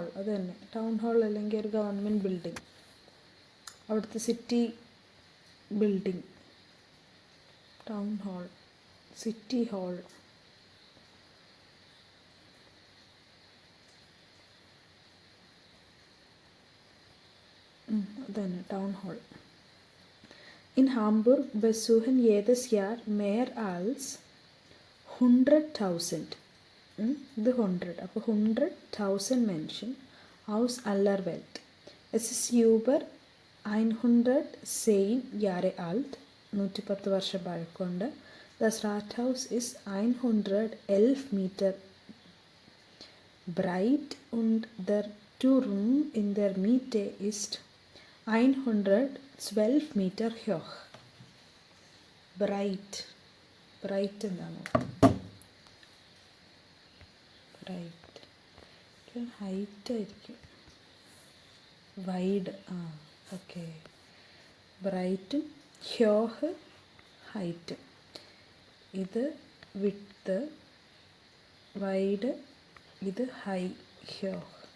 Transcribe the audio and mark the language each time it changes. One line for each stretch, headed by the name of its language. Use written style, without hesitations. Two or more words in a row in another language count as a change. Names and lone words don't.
Malayalam: അത് തന്നെ,
English: town hall
Malayalam: അല്ലെങ്കിൽ ഒരു
English: government building,
Malayalam: അവിടുത്തെ
English: city building, town hall, city hall.
Malayalam: അതന്നെ,
English: town hall.
German: In Hamburg besuchen jedes Jahr mehr als 100.000.
Malayalam: ഇത് 100, അപ്പോൾ
German: 100.000 Menschen aus aller Welt. Es ist über 110 Jahre alt.
Malayalam: 110 വർഷം പഴക്കമുണ്ട്.
German: Das Rathaus ist 111 Meter breit und der Turm in der Mitte ist 112 Meter hoch.
Malayalam: Breit എന്താണ്? ബ്രൈറ്റ് ഹൈറ്റ് ആയിരിക്കും.
English: wide okay.
Malayalam: ബ്രൈറ്റും ഹ്യോഹ് ഹൈറ്റും. ഇത് വിഡ്ത്ത്, വൈഡ്, ഇത് ഹൈ, ഹ്യോഹ്.